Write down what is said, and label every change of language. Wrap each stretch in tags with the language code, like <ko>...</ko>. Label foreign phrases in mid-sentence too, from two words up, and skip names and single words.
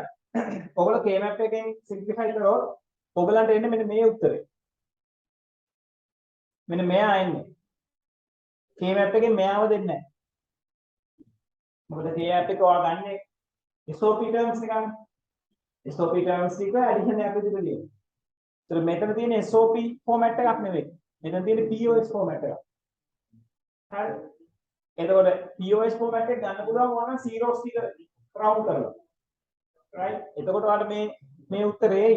<si>ඔයගොල්ලෝ K-map එකෙන් simplify කරොත් ඔයගලන්ට එන්නේ මෙන්න මේ උත්තරේ. මෙන්න මෙයා එන්නේ. K-map එකෙන් මෙයාව දෙන්නේ නැහැ. මොකද K-map එක ඔයා ගන්නේ</si> <en>SOP terms</en> <si>එකක්.</si> <en>SOP terms</en> <si>එක addition එකක් විදිහට ලියනවා. ඒතර මෙතන තියෙන</si> <en>SOP format</en> <si>එකක් නෙවෙයි. මෙතන තියෙන</si> <en>POS format</en> <si>එකක්. හරි. එතකොට</si> <en>POS format</en> <si>එක ගන්න පුළුවන් ඕන zeros ටික round කරලා. right? එතකොට ඔයාලට මේ උත්තරේ එයි.</si>